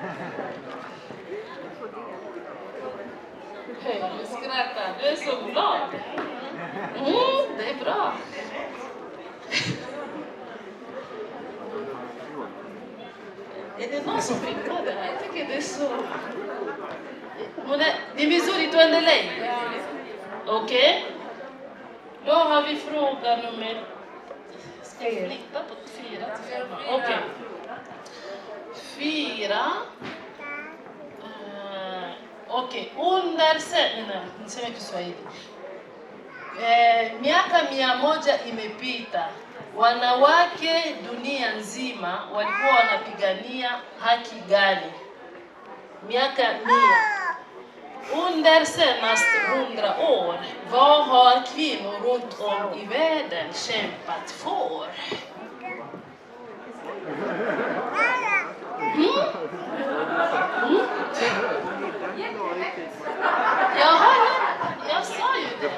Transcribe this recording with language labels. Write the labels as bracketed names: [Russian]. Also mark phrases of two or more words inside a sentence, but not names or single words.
[Swedish] Hej, du skrattar. Du är så glad. Det är bra. Är det någon som vill på det här? Jag tycker det är så... [Swahili] Ni misuri tuende lei? [Swedish] Okej. Då har vi fråga nummer... Ska jag flytta på 4 till 5? Okej. 4. Okej. [Swahili] Under niseme Kiswahili. Miaka 100 imepita. Wanawake dunia nzima walikuwa wanapigania haki gani? Miaka 100. [Swedish] Under senaste 100 år, vad har kvinnor runt om i världen kämpat för? Jag sa ju det.